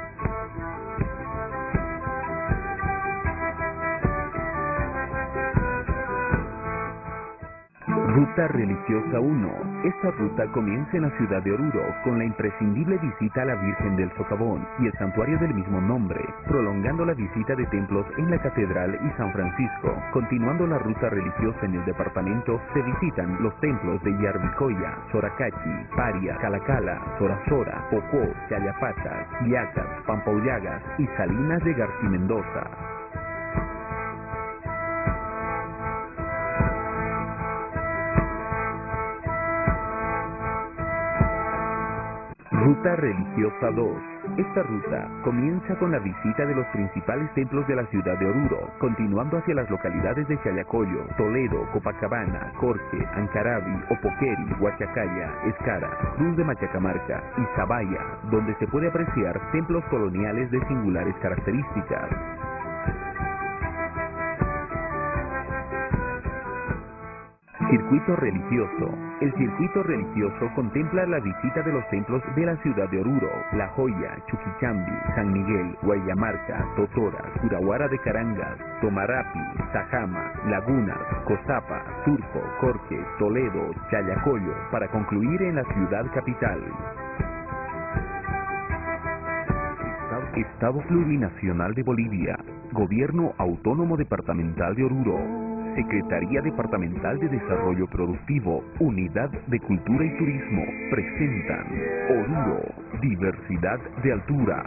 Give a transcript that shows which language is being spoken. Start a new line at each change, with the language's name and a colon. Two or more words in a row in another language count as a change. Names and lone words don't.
Spanish: Ruta Religiosa 1. Esta ruta comienza en la ciudad de Oruro con la imprescindible visita a la Virgen del Socavón y el santuario del mismo nombre, prolongando la visita de templos en la Catedral y San Francisco. Continuando la ruta religiosa en el departamento, se visitan los templos de Yarvicoya, Soracachi, Paria, Calacala, Sorasora, Popó, Chayapatas, Yacas, Pampaullagas y Salinas de García Mendoza. Ruta Religiosa 2. Esta ruta comienza con la visita de los principales templos de la ciudad de Oruro, continuando hacia las localidades de Chayacoyo, Toledo, Copacabana, Corque, Ancarabi, Opoqueri, Huachacaya, Escara, Cruz de Machacamarca y Zabaya, donde se puede apreciar templos coloniales de singulares características. Circuito Religioso. El circuito religioso contempla la visita de los templos de la ciudad de Oruro, La Joya, Chuquichambi, San Miguel, Guayamarca, Totora, Curahuara de Carangas, Tomarapi, Sajama, Lagunas, Cozapa, Turco, Corque, Toledo, Chayacoyo, para concluir en la ciudad capital. Estado Plurinacional de Bolivia, Gobierno Autónomo Departamental de Oruro. Secretaría Departamental de Desarrollo Productivo, Unidad de Cultura y Turismo, presentan Oruro, diversidad de altura.